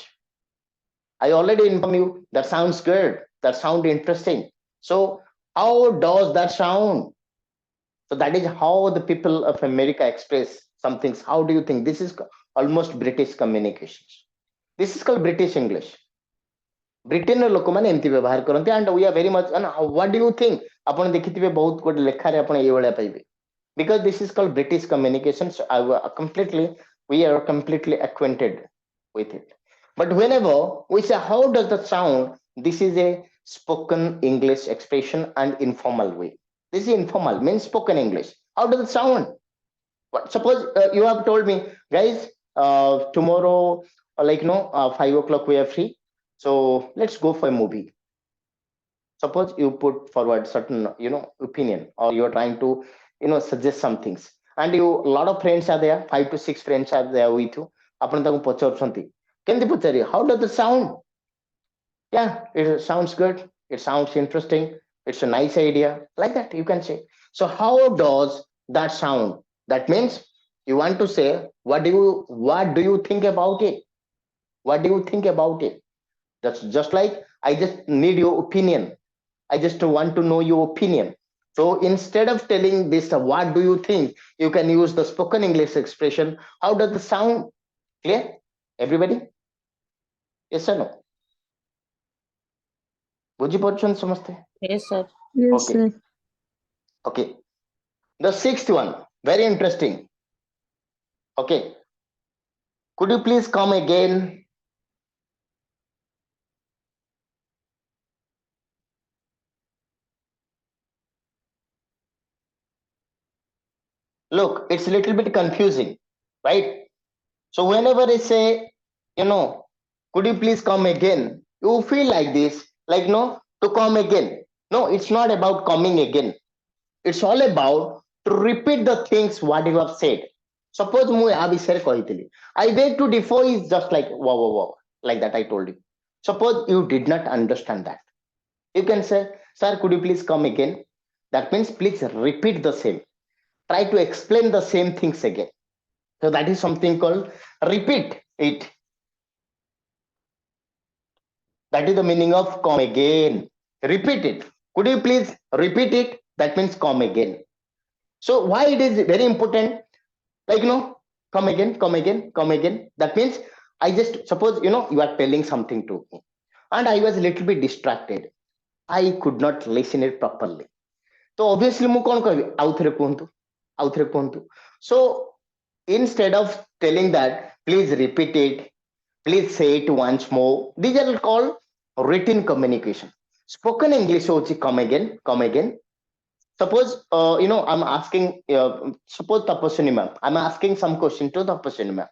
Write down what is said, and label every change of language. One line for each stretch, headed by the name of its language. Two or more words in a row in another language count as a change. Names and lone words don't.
English: I already informed you that sounds good, that sound interesting, so how does that sound, So that is how the people of America express some things. How do you think? This is almost British communications. This is called British English.
Odia: ବ୍ରିଟେନର ଲୋକମାନେ ଏମିତି ବ୍ୟବହାର କରନ୍ତି
English: and we are very much and what do you think
Odia: ଆପଣ ଦେଖିଥିବେ ବହୁତ ଗୋଟେ ଲେଖାରେ ଆପଣ ଏଇଭଳିଆ ପାଇବେ
English: because this is called British communications. We are completely acquainted with it. But whenever we say how does that sound, this is a spoken English expression and informal way. This is informal means spoken English. How does it sound? What, suppose you have told me, guys, tomorrow, 5 o'clock we are free, so let's go for a movie. Suppose you put forward certain opinion, or you're trying to suggest some things, and you a lot of friends are there, 5 to 6 friends are there with you.
Odia: ଆପଣ ତାକୁ ପଚାରୁଛନ୍ତି କେମିତି ପଚାରିବେ
English: how does it sound? Yeah, it sounds good, it sounds interesting, it's a nice idea, like that you can say. So how does that sound? That means you want to say what do you think about it? What do you think about it? That's just like I just need your opinion. I just want to know your opinion. So instead of telling this, what do you think? You can use the spoken English expression. How does the sound? Clear? Everybody? Yes or no?
Odia: ବୁଝିପାରୁଛନ୍ତି ସମସ୍ତେ?
English: Yes, sir. Yes, Okay. sir. Okay. The sixth one, very interesting. Okay. Could you please come again? Look, it's a little bit confusing, right? So whenever I say, could you please come again? You feel like this, like no, to come again. No, it's not about coming again. It's all about to repeat the things what you have said.
Odia: Suppose ମୁଁ ଆ ବିଷୟରେ କହିଥିଲି,
English: I beg to differ is just like wow, like that I told you. Suppose you did not understand that. You can say, sir, could you please come again? That means please repeat the same. Try to explain the same things again. So that is something called repeat it. That is the meaning of come again. Repeat it. Could you please repeat it? That means come again. So why it is very important? Like, come again, come again, come again. That means I just suppose, you are telling something to me and I was a little bit distracted. I could not listen it properly. So obviously,
Odia: ମୁଁ କଣ କହିବି ଆଉ ଥରେ କୁହନ୍ତୁ.
English: So instead of telling that, please repeat it, please say it once more. These are called written communication. Spoken English hochi come again, come again. Suppose I'm asking. Suppose Tapaswini ma'am, I'm asking some question to Tapaswini ma'am.